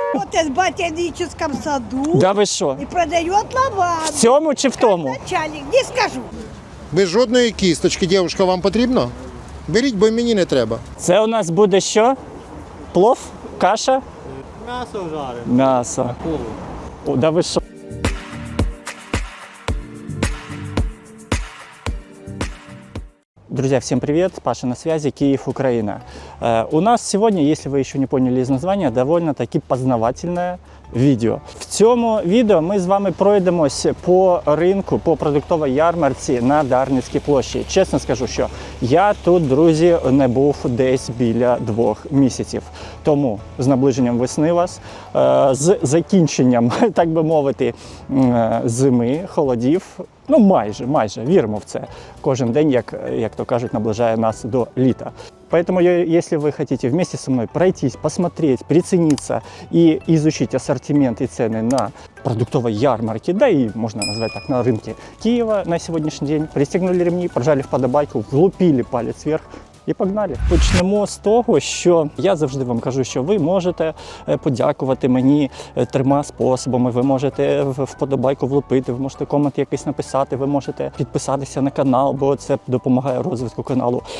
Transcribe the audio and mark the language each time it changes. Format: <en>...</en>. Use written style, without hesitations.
<ru>Вот в ботаническом саду</ru> <uk>Да ви що?</uk> <ru>и продает</ru> <uk>В</uk> <ru>лаванду.</ru> <uk>цьому чи в тому?</uk> <ru>Начальник, не скажу.</ru> <uk>Без жодної кісточки, дівчинка, вам потрібно? Беріть, бо мені не треба. Це у нас буде що? Плов? Каша? М'ясо жарене. М'ясо. О, да ви що?</uk> <ru>Друзья, всем привет! Паша на связи, Киев, Украина. У нас сегодня, если вы еще не поняли из названия, довольно-таки познавательное відео.</ru> <uk>В цьому відео ми з вами пройдемось по ринку, по продуктовій ярмарці на Дарницькій площі. Чесно скажу, що я тут, друзі, не був десь біля 2 місяців. Тому з наближенням весни вас, з закінченням, так би мовити, зими, холодів, ну майже, віримо в це. Кожен день, як то кажуть, наближає нас до літа.</uk> <ru>Поэтому, если вы хотите вместе со мной пройтись, посмотреть, прицениться и изучить ассортимент и цены на продуктовой ярмарке, да и можно назвать так, на рынке Киева на сегодняшний день, пристегнули ремни,</ru> <uk>прожали вподобайку, влупили палець вверх, і погнали.</uk> <ru>Почнемо з того, що я завжди вам кажу, що ви можете подякувати мені 3 способами. Ви можете вподобайку влупити, ви можете комент якийсь написати, ви можете підписатися на канал, бо це допомагає розвитку каналу.</ru>